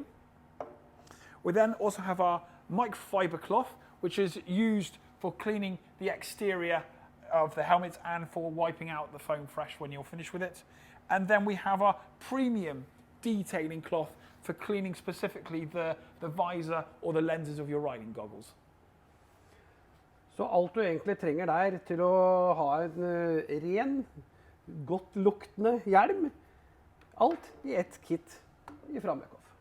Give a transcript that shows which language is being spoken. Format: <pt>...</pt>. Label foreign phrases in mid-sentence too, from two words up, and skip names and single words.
<en>We then also have our microfiber cloth, which is used for cleaning the exterior of the helmet and for wiping out the foam fresh when you're finished with it. And then we have our premium detailing cloth for cleaning specifically the visor or the lenses of your riding goggles.</en> <no>Så alt du egentlig trenger der til å ha en ren, godt luktende hjelm, alt i ett kit fra Muc-Off.</no>